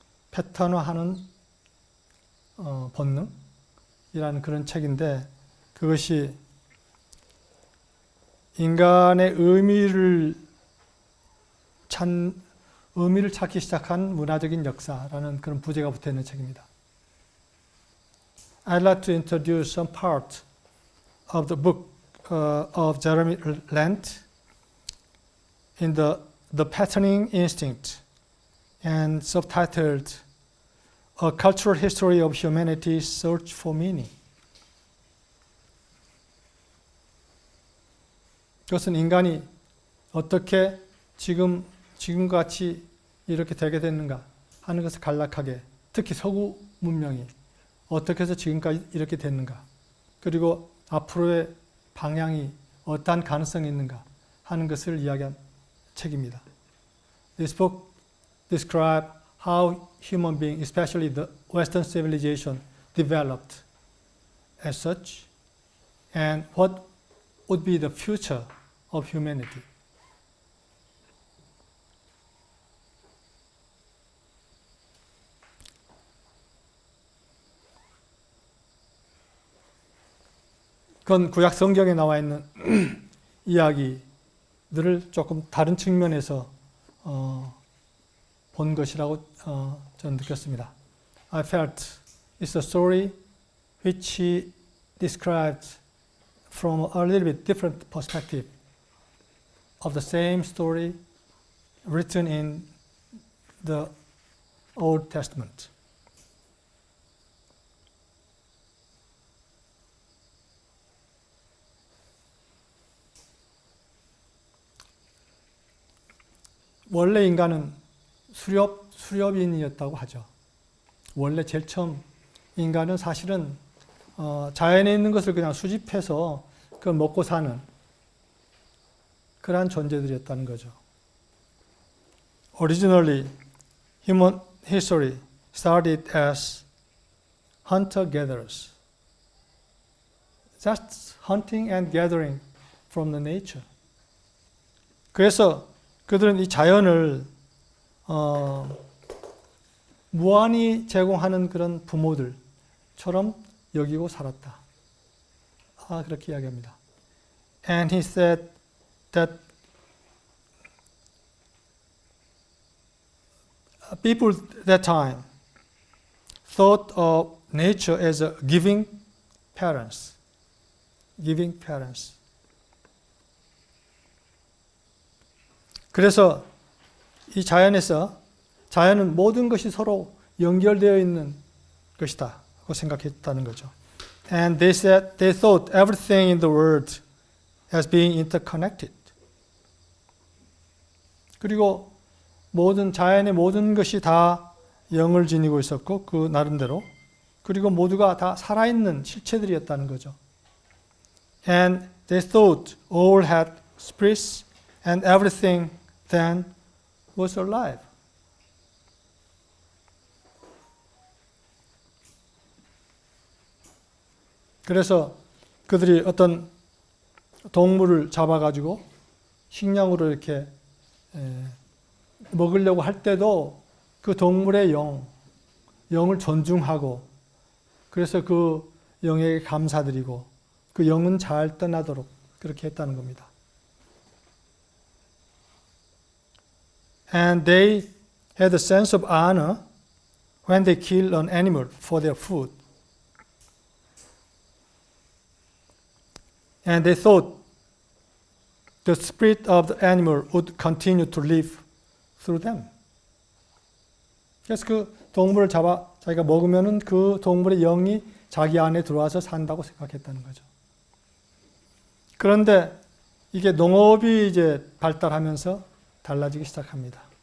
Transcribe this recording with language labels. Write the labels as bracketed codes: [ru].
[ko] 패턴화하는 본능이라는 그런 책인데 그것이 인간의 의미를 찾기 시작한 문화적인 역사라는 그런 부제가 붙어 있는 책입니다. [en] I'd like to introduce some part of the book of Jeremy Lent in the Patterning Instinct and subtitled A Cultural History of Humanity's Search for Meaning. [ko] 그것은 인간이 어떻게 지금같이 이렇게 되게 됐는가 하는 것을 간략하게 특히 서구 문명이 어떻게 해서 지금까지 이렇게 됐는가 그리고 앞으로의 방향이 어떠한 가능성이 있는가 하는 것을 이야기한 책입니다. [en] This book describes how human beings, especially the Western civilization, developed as such and what would be the future of humanity. [ko] 그건 구약 성경에 나와 있는 이야기들을 조금 다른 측면에서 본 것이라고 저는 느꼈습니다. [en] I felt it's a story which he described from a little bit different perspective of the same story written in the Old Testament. [ko] 원래 인간은 수렵인이었다고 하죠. 원래 제일 처음 인간은 사실은 자연에 있는 것을 그냥 수집해서 그걸 먹고 사는 그러한 존재들이었다는 거죠. [en] Originally, human history started as hunter-gatherers. Just hunting and gathering from the nature. [ko] 그래서 그들은 이 자연을 무한히 제공하는 그런 부모들처럼 여기고 살았다. 그렇게 이야기합니다. [en] And he said that people at that time thought of nature as a giving parents. Giving parents. [ko] 그래서 이 자연은 모든 것이 서로 연결되어 있는 것이다 고 생각했다는 거죠. [en] And they said they thought everything in the world as being interconnected. [ko] 그리고 자연의 모든 것이 다 영을 지니고 있었고 그 나름대로 그리고 모두가 다 살아있는 실체들이었다는 거죠. [en] And they thought all had spirits and everything then was alive. [ko] 그래서 그들이 어떤 동물을 잡아가지고 식량으로 이렇게 먹으려고 할 때도 그 동물의 영을 존중하고 그래서 그 영에게 감사드리고 그 영은 잘 떠나도록 그렇게 했다는 겁니다. [en] And they had a sense of honor when they killed an animal for their food. And they thought the spirit of the animal would continue to live through them. [ko] 그래서 그 동물을 자기가 먹으면은 그 동물의 영이 자기 안에 들어와서 산다고 생각했다는 거죠. 그런데 이게 농업이 이제 발달하면서 달라지기 시작합니다.